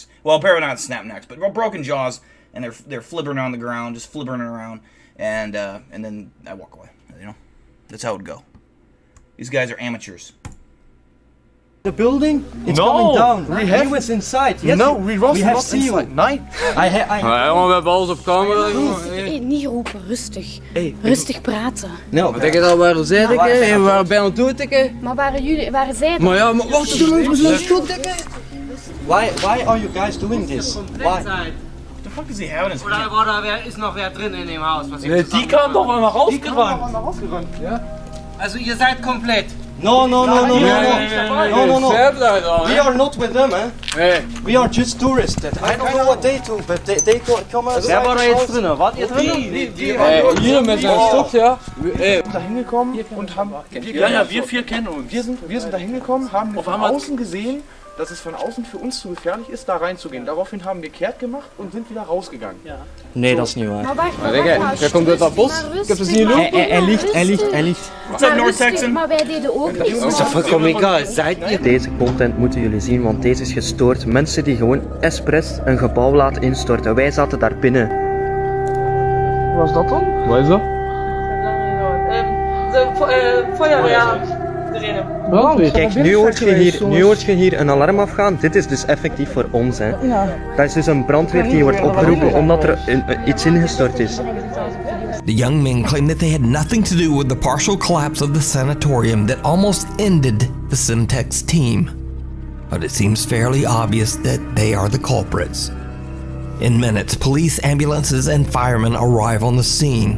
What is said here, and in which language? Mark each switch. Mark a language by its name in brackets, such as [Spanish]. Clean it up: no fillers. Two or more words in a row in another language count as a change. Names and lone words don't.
[English] Well, apparently not snap necks, but broken jaws, and they're flibbering on the ground, just flibbering around, and then I walk away. You know, that's how it would go. These guys are amateurs. The building? It's No, coming down. we We was inside. Yes, No, we have not seen you. inside. [Dutch] Nee. we hebben alles op camera. Hey, niet roepen, rustig. Rustig praten. [English] No. [Dutch] Denk je dat waren zij dikke? We waren bijna dood dikke. Maar waren zij Maar ja, maar wacht, doe nog zo'n schot dikke. [English] Why are you guys doing this? Why? What the fuck is he having in his [German] Oder ist noch wer drin in dem Haus? Was Nee, die kam doch mal rausgerannt. Also ihr seid komplett. No. [Dutch] Nee, [English] We are not with them, eh? We are just tourists. I don't know what they do, but they come outside. [German] Wer war da jetzt drin? Wart ihr drin? [Dutch] Hier met zijn stok, ja. [German] Da hingekommen und haben. Ja, wir 4 kennen uns. Wir sind da hingekommen, haben von außen gesehen, dass es von außen für uns zu gefährlich ist, da reinzugehen. Daraufhin haben wir kehrt gemacht und sind wieder rausgegangen. [Dutch] Nee, dat is niet waar. Maar wacht, Jij komt uit dat bos. Ik heb het niet lopen. Hij ligt. [English] What's up, North Texan? [Dutch] Maar wij deden ook niks. [German] Vollkommen egal. Seid ihr? [Dutch] Deze content moeten jullie zien, want deze is gestoord. Mensen die gewoon expres een gebouw laten instorten. Wij zaten daar binnen. was dat dan? Waar is dat? Brandweer. Kijk, nu hoort je hier een alarm afgaan. Dit is dus effectief voor ons, hè. Dat is dus een brandweer die wordt opgeroepen omdat er iets ingestort is. [English] The young men claim that they had nothing to do with the partial collapse of the sanatorium that almost ended the Simtex team. But it seems fairly obvious that they are the culprits. In minutes, police, ambulances, and firemen arrive on the scene.